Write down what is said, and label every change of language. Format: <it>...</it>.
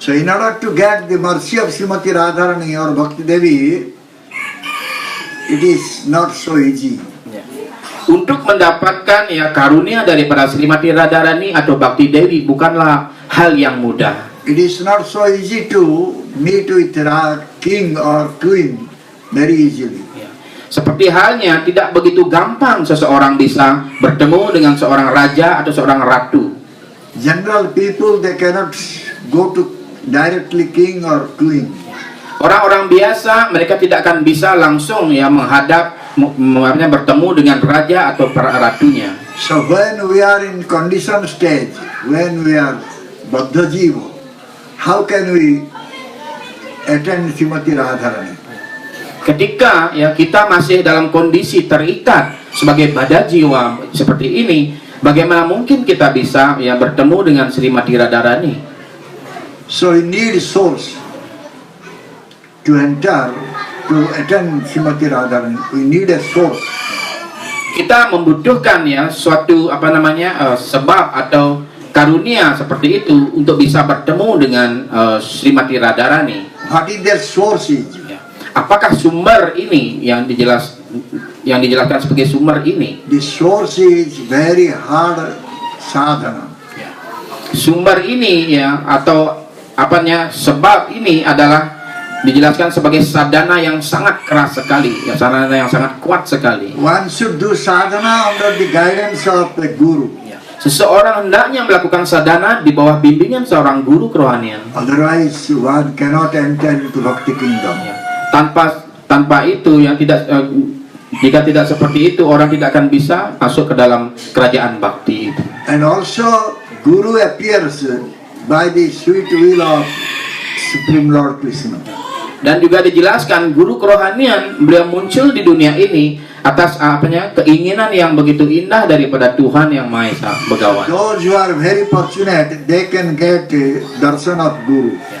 <en>So in order to get the mercy of Srimati Radharani or Bhakti Devi, it is not so easy.</en> <id>Untuk mendapatkan karunia daripada Srimati Radharani atau Bhakti Dewi bukanlah hal yang mudah.</id> <en>it is not so easy to meet with a king or queen very easily. Ya.</en> <id>Seperti halnya tidak begitu gampang seseorang bisa bertemu dengan seorang raja atau seorang ratu.</id> <en>General people, they cannot go to directly king or queen.</en> <id>Orang-orang biasa mereka tidak akan bisa langsung ya menghadap bertemu dengan raja atau ratunya.</id> <en>So when we are in condition stage, when we are Baddha Jiva, how can we attend Srimati Radharani?</en> <id>Ketika ya kita masih dalam kondisi terikat sebagai badan jiwa seperti ini, bagaimana mungkin kita bisa ya bertemu dengan Srimati Radharani?</id> <en>So we need source to enter, to attend Srimati Radharani. We need a source.</en> <id>Kita membutuhkan ya suatu sebab atau karunia seperti itu untuk bisa bertemu dengan Srimati Radharani.</id> <en>What is their source is?</en> <id>Apakah sumber ini yang dijelaskan sebagai sumber ini?</id> <en>The source is very hard sadhana.</en> <id>Sumber ini ya atau sebab ini adalah dijelaskan sebagai sadhana yang sangat keras sekali, ya sadhana yang sangat kuat sekali.</id> <en>One should do sadhana under the guidance of the guru.</en> <id>Seseorang hendaknya melakukan sadhana di bawah bimbingan seorang guru kerohanian.</id> <en>Otherwise, one cannot enter into Bhakti kingdom.</en> <id>Tanpa itu yang tidak jika tidak seperti itu orang tidak akan bisa masuk ke dalam kerajaan bakti itu.</id> <en>And also, guru appears by the sweet will of Supreme Lord Krishna.</en> <id>Dan juga dijelaskan guru kerohanian beliau muncul di dunia ini atas keinginan yang begitu indah daripada Tuhan yang Maha Esa Begawan.</id> <en>Those who are very fortunate, they can get darshan of guru.</en>